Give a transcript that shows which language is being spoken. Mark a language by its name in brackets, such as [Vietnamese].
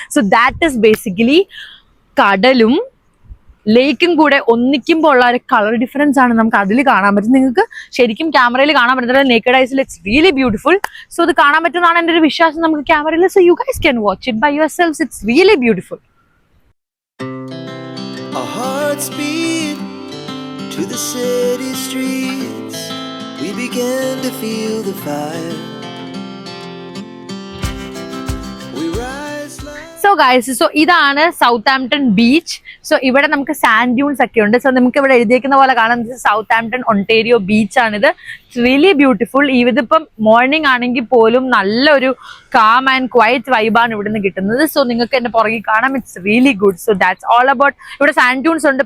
[English] so that is basically [Malayalam] കടലും ലേക്കും കൂടെ ഒന്നിക്കുമ്പോൾ ഉള്ള ഒരു കളർ ഡിഫറൻസ് ആണ് നമുക്ക് അതിൽ കാണാൻ പറ്റും. നിങ്ങൾക്ക് ശരിക്കും ക്യാമറയിൽ കാണാൻ പറ്റുന്നത് naked ഐസിൽ [English] It's really beautiful. [Malayalam] So ഇത് കാണാൻ പറ്റുന്നതാണ് എൻ്റെ ഒരു വിശ്വാസം നമുക്ക് ക്യാമറയിൽ. [English] So you guys can watch it by your selves. It's really beautiful. Our hearts beat to the city streets. We began to feel the fire. We rise like [Malayalam] so guys, so ഇതാണ് Southampton beach. So ഇവിടെ നമുക്ക് sand dunes ഒക്കെ ഉണ്ട്. So നമുക്ക് ഇവിടെ എഴുതിയിരിക്കുന്ന പോലെ കാണാം, സൗത്താംപ്ടൺ ഒണ്ടേരിയോ ബീച്ച് ആണിത്. [English] It's really beautiful. [Malayalam] ഇതിപ്പം മോർണിംഗ് ആണെങ്കിൽ പോലും നല്ലൊരു കാം ആൻഡ് ക്വയറ്റ് വൈബാണ് ഇവിടുന്ന് കിട്ടുന്നത്. സോ നിങ്ങൾക്ക് എന്റെ പുറകിൽ കാണാം, [English] It's really good. So that's all about. [Malayalam] ഇവിടെ സാൻഡ് ഡ്യൂൺസ് ഉണ്ട്.